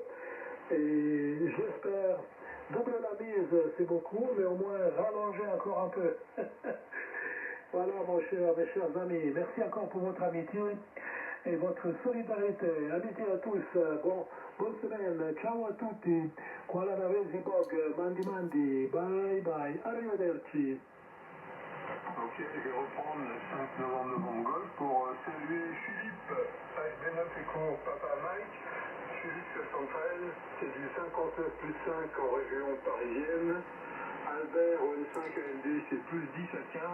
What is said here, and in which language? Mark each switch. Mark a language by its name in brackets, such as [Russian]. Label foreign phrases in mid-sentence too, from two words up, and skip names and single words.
[French] Et j'espère, doubler la mise, c'est beaucoup, mais au moins rallonger encore un peu. Voilà, mes chers amis, merci encore pour votre amitié et votre solidarité. Amitié à tous, bonne semaine, [Italian] ciao à tutti, quala navesi bog, [French] mandi, [English] bye bye, [French] arrivederci. Ok, je vais reprendre le 5 novembre golf pour saluer Philippe, HB9 Echo Papa Mike, Philippe 713, c'est du 59 plus 5 en région parisienne. Albert ON5 ALD, c'est plus 10 à 15.